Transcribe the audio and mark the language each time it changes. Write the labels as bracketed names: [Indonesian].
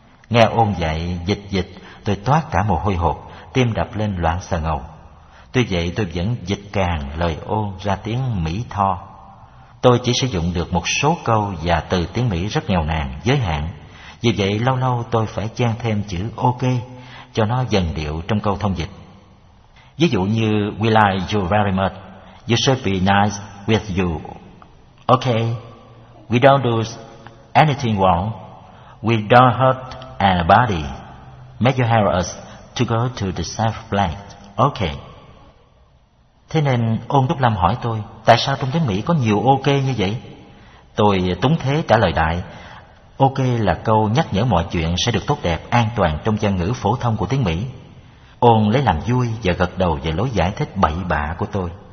[Vietnamese] Nghe Ôn dạy dịch dịch, tôi toát cả mồ hôi hột, tim đập lên loạn sờ ngầu. Tuy vậy tôi vẫn dịch càng lời Ôn ra tiếng Mỹ tho. Tôi chỉ sử dụng được một số câu và từ tiếng Mỹ rất nghèo nàn, giới hạn. Vì vậy lâu lâu tôi phải chen thêm chữ OK cho nó dần điệu trong câu thông dịch. Ví dụ như [English] "We like you very much. You should be nice with you. Okay. We don't do anything wrong. We don't hurt anybody. May you help us to go to the safe place. Okay." [Vietnamese] Thế nên Ôn Đức Lâm hỏi tôi, tại sao trong tiếng Mỹ có nhiều OK như vậy? Tôi túng thế trả lời đại, OK là câu nhắc nhở mọi chuyện sẽ được tốt đẹp, an toàn trong văn ngữ phổ thông của tiếng Mỹ. Ôn lấy làm vui và gật đầu về lối giải thích bậy bạ của tôi.